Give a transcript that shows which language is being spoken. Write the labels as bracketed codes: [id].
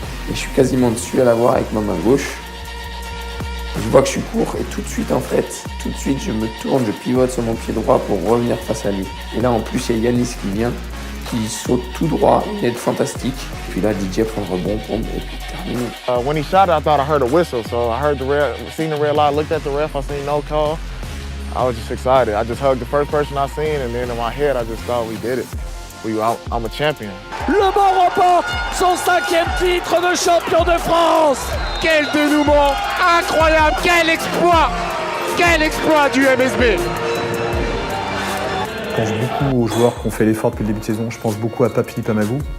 [fr] Et je suis quasiment dessus à l'avoir avec ma main gauche. Je vois que je suis court, et tout de suite, je me tourne, je pivote sur mon pied droit pour revenir face à lui. Et là, en plus, il y a Yanis qui vient, qui saute tout droit, une aide fantastique. Puis là, DJ prend le rebond, et puis terminé. [en] When he shot it, I thought I heard a whistle, so I heard the red, seen the red light, looked at the ref, I seen no call. I was just excited. I just hugged the first person I seen, and then in my head, I just thought we did it. I'm a champion. [fr] Le Mans remporte son 5e titre de champion de France. Quel dénouement incroyable, quel exploit du MSB. Je pense beaucoup aux joueurs qui ont fait l'effort depuis le début de saison. Je pense beaucoup à Pape Pamagou.